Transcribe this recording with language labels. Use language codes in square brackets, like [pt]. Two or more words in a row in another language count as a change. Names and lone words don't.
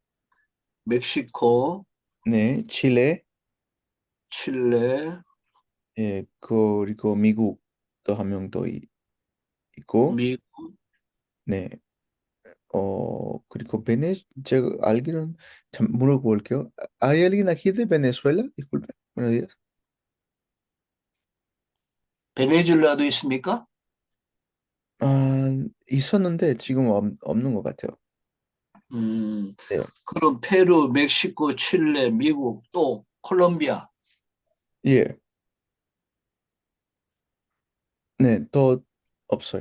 [ko] 멕시코, 네, 칠레, 칠레, 예, 그리고 미국도 한 명 더 있고, 미국, 네, 그리고 제가 알기로는 참 물어볼게요. [es] ¿Hay alguien aquí de Venezuela? Disculpe, buenos días. [ko] 베네수엘라도 있습니까? 아, 있었는데 지금 없는 것 같아요. 음, 네, 그럼 페루, 멕시코, 칠레, 미국, 또 콜롬비아. 예, 네, 또 없어요.